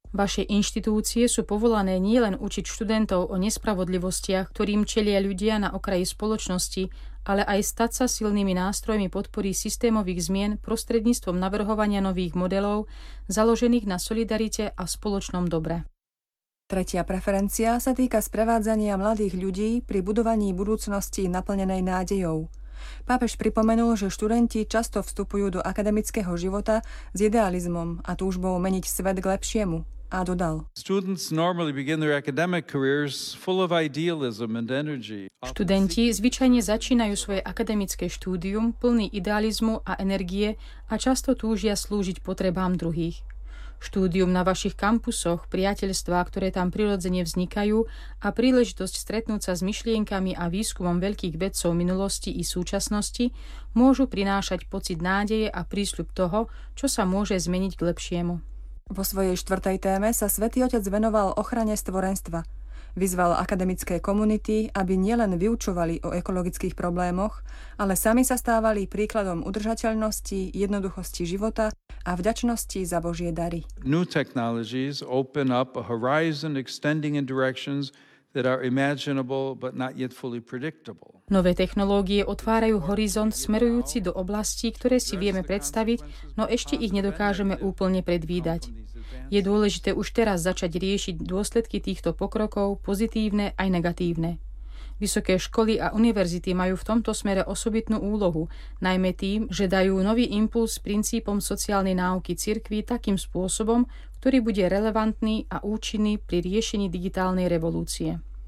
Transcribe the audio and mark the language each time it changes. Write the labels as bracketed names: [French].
[Slovak] Vaše inštitúcie sú povolané nielen učiť študentov o nespravodlivostiach, ktorým čelia ľudia na okraji spoločnosti, ale aj stať sa silnými nástrojmi podpory systémových zmien prostredníctvom navrhovania nových modelov, založených na solidarite a spoločnom dobre. Tretia preferencia sa týka sprevádzania mladých ľudí pri budovaní budúcnosti naplnenej nádejou. Pápež pripomenul, že študenti často vstupujú do akademického života s idealizmom a túžbou meniť svet k lepšiemu. A dodal. [English] Students normally begin their academic careers full of idealism and energy. [Slovak] Študenti zvyčajne začínajú svoje akademické štúdium plný idealizmu a energie a často túžia slúžiť potrebám druhých. Štúdium na vašich kampusoch, priateľstvá, ktoré tam prirodzene vznikajú a príležitosť stretnúť sa s myšlienkami a výskumom veľkých vedcov minulosti i súčasnosti môžu prinášať pocit nádeje a prísľub toho, čo sa môže zmeniť k lepšiemu. Vo svojej štvrtej téme sa Svätý Otec venoval ochrane stvorenstva. Vyzval akademické komunity, aby nielen vyučovali o ekologických problémoch, ale sami sa stávali príkladom udržateľnosti, jednoduchosti života a vďačnosti za Božie dary. [English] New technologies open up a horizon extending in directions that are imaginable but not yet fully predictable. [Slovak] Nové technológie otvárajú horizont smerujúci do oblastí, ktoré si vieme predstaviť, no ešte ich nedokážeme úplne predvídať. Je dôležité už teraz začať riešiť dôsledky týchto pokrokov, pozitívne aj negatívne. Vysoké školy a univerzity majú v tomto smere osobitnú úlohu, najmä tým, že dajú nový impuls princípom sociálnej náuky cirkvi takým spôsobom, ktorý bude relevantný a účinný pri riešení digitálnej revolúcie.